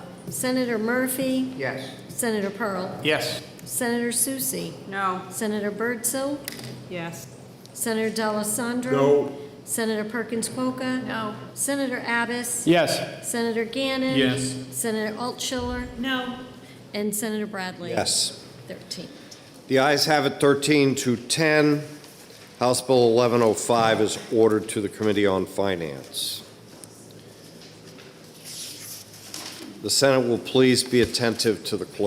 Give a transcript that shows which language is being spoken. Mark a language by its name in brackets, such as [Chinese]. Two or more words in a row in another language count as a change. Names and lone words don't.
[English] Senator Murphy? Yes. Senator Pearl? Yes. Senator Susie? No. Senator Birdsell? Yes. Senator D'Alessandro? No. Senator Perkins Coca? No. Senator Abbas? Yes. Senator Gannon? Yes. Senator Altschiller? No. And Senator Bradley? Yes. 13. The ayes have it 13 to 10. House Bill 1105 is ordered to the Committee on Finance. The Senate will please be attentive to the clerk.